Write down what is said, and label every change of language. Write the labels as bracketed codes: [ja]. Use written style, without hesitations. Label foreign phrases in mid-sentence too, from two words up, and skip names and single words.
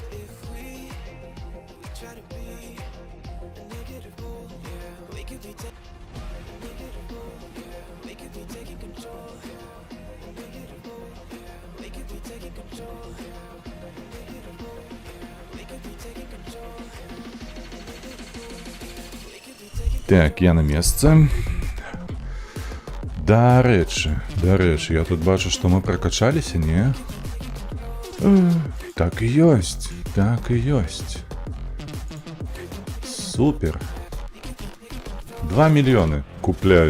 [en] If we try to be a negative bull, yeah, we could be taking negative bull, yeah, we could be taking control. A negative bull, yeah, we could be taking control. A negative bull, yeah, we could be taking control. [be] Так, я на месцы. Дарэчы, я тут бачу, што мы прокачаліся, не? Так і ёсць, так і ёсць. Супер. 2 мільёны купляю.